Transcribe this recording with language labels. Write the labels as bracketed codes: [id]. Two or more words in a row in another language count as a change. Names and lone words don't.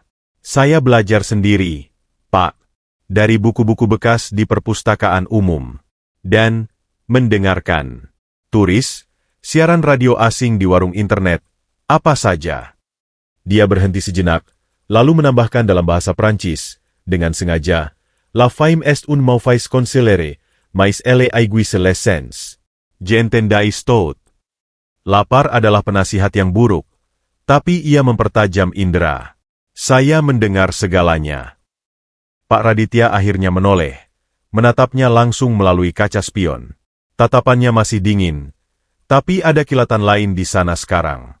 [id] Saya belajar sendiri, Pak, dari buku-buku bekas di perpustakaan umum, dan mendengarkan turis, siaran radio asing di warung internet, apa saja. Dia berhenti sejenak, lalu menambahkan dalam bahasa Prancis, dengan sengaja, [fr] La femme est un mauvais conseiller, mais elle aiguise les sens. J'entendais tout. [id] Lapar adalah penasihat yang buruk, tapi ia mempertajam indera. Saya mendengar segalanya. Pak Raditya akhirnya menoleh, menatapnya langsung melalui kaca spion. Tatapannya masih dingin, tapi ada kilatan lain di sana sekarang.